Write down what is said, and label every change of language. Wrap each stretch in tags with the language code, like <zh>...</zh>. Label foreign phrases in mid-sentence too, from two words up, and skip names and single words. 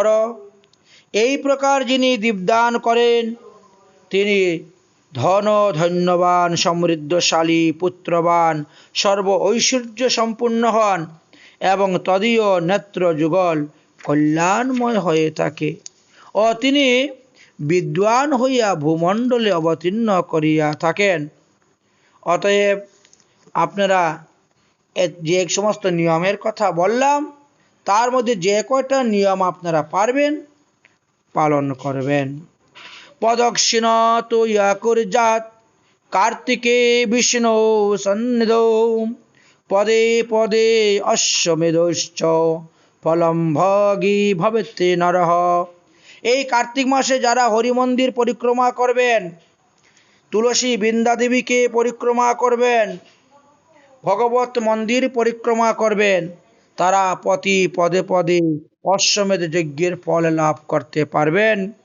<bn>এই প্রকার যিনি দীপদান করেন তিনি ধন ধন্যবান, সমৃদ্ধশালী, পুত্রবান, সর্ব ঐশ্বর্য সম্পূর্ণ হন এবং তদীয় নেত্র যুগল কল্যাণময় হয়ে থাকে ও তিনি বিদ্বান হইয়া ভূমণ্ডলে অবতীর্ণ করিয়া থাকেন। অতএব আপনারা যে সমস্ত নিয়মের কথা বললাম তার মধ্যে যে কয়টা নিয়ম আপনারা পারবেন পালন করবেন।</bn> <sa>প্রদক্ষিণ তো ইয়া কুর্যাৎ कार्तिके विष्णु सन्निधौ पदे पदे अश्वमेधश्च फलम भगी भवेते नरः।</sa> <bn>এই কার্তিক মাসে যারা হরি মন্দির পরিক্রমা করবেন, তুলসী বৃন্দা দেবীকে পরিক্রমা করবেন, ভগবত মন্দির পরিক্রমা করবেন, তারা প্রতি পদে পদে অশ্বমেধ যজ্ঞের ফল লাভ করতে পারবেন।</bn>